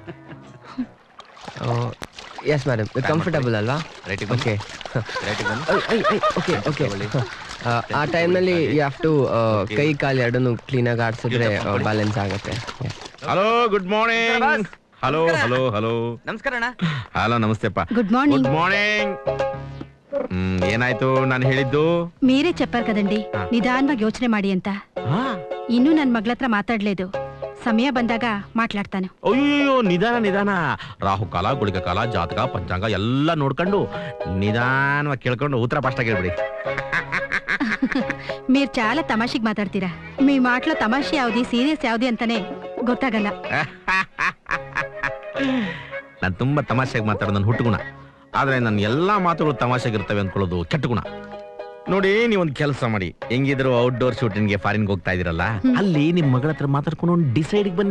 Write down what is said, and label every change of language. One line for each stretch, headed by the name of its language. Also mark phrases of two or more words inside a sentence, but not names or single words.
English: Yes madam, comfortable ಅಲ್ವಾ? Okay okay okay.
Kannada: ಆ ಟೈಮ್ನಲ್ಲಿ
English: you have to
Kannada: ಕೈ ಕಾಲು ಎರಡನ್ನು ಕ್ಲೀನಾಗಿ ಆಡಿಸಿದ್ರೆ ಬ್ಯಾಲೆನ್ಸ್ ಆಗುತ್ತೆ.
English: Hello, good morning. Hello hello hello.
Kannada: ನಮಸ್ಕಾರ ಅಣ್ಣ. ಹಲೋ, ನಮಸ್ತೆಪ್ಪ.
English: Good morning. good morning.
Kannada: ಏನಾಯ್ತು ನಾನು ಹೇಳಿದ್ದು?
Telugu: మీరే చెప్పారు కదండి నిదానంగా
Kannada: ಯೋಚನೆ ಮಾಡಿ ಅಂತ. ಇನ್ನೂ ನನ್ನ ಮಗಳ ಹತ್ರ ಮಾತಾಡ್లేదు. ಸಮಯ ಬಂದಾಗ ಮಾತಾಡ್ತಾನೆ. ಅಯ್ಯೋ, ನಿಧಾನ ನಿಧಾನ. ರಾಹುಕಾಲ, ಗುಳಿಕ ಕಾಲ, ಜಾತಕ, ಪಂಚಾಂಗ ಎಲ್ಲ ನೋಡ್ಕೊಂಡು ನಿಧಾನವಾಗಿ ಕೇಳ್ಕೊಂಡು ಉತ್ತರ ಫಾಸ್ಟಾಗಿ ಹೇಳ್ಬಿಡಿ.
Telugu: మీరు చాలా తమాషిగా మాట్లాడతారా. మీ మాటలో తమాషి యావది సీరియస్ యావది
Kannada: అంತಾನೆ ಗೊತ್ತಾಗಲ್ಲ. ನಾನು ತುಂಬಾ ತಮಾಷೆಗೆ ಮಾತಾಡೋದು ನನ್ನ ಹುಟ್ಟುಗುಣ. ಆದ್ರೆ ನನ್ನ ಎಲ್ಲಾ ಮಾತುಗಳು ತಮಾಷೆಗಿರ್ತವೆ ಅಂದ್ಕೊಳ್ಳೋದು ಕೆಟ್ಟ ಗುಣ. ನೋಡಿ ನೀವೊಂದು ಕೆಲಸ ಮಾಡಿ, ಹೆಂಗಿದ್ರು
English: outdoor shooting
Kannada: ಫಾರಿನ್ಗೆ ಹೋಗ್ತಾ ಇದೀರಲ್ಲ, ಅಲ್ಲಿ ನಿಮ್ ಮಗಳ ಹತ್ರ ಮಾತಾಡ್ಕೊಂಡು ಒಂದು ಡಿಸೈಡ್ ಬನ್ನಿ.